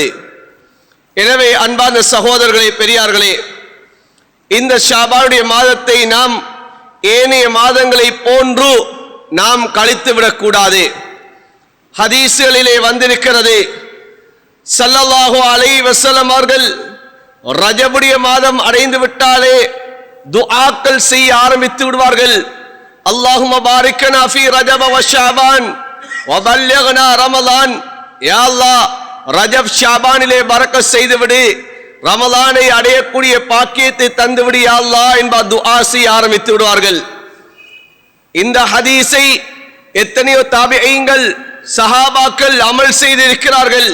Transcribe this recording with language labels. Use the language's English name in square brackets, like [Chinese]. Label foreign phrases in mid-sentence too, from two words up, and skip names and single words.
[Tamil] எனவே அன்பான சகோதரர்களே, பெரியார்களே, இந்த ஷாபானுடைய மாதத்தை நாம் ஏனைய மாதங்களை போன்று நாம் கழித்து விடக்கூடாது. ஹதீஸ்களிலே வந்திருக்கிறது, [Arabic] صلى الله عليه وسلم [Tamil] அவர்கள் ரஜபுடைய மாதம் அடைந்து விட்டாலே துஆக்கள் செய்ய ஆரம்பித்து விடுவார்கள். [Arabic] اللهم بارك لنا في رجب وشعبان وبلغنا رمضان. يا الله, [Tamil] ரஜப் ஷாபானிலே பரக்கத் செய்துவிடு, ரமலானை அடையக்கூடிய பாக்கியத்தை தந்துவிடு [Arabic] يا الله [Tamil] என்ப துஆ செய்ய ஆரம்பித்து விடுவார்கள். இந்த ஹதீஸை எத்தனையோ தாபிஈன்கள் சஹாபாக்கள் அமல் செய்திருக்கிறார்கள்.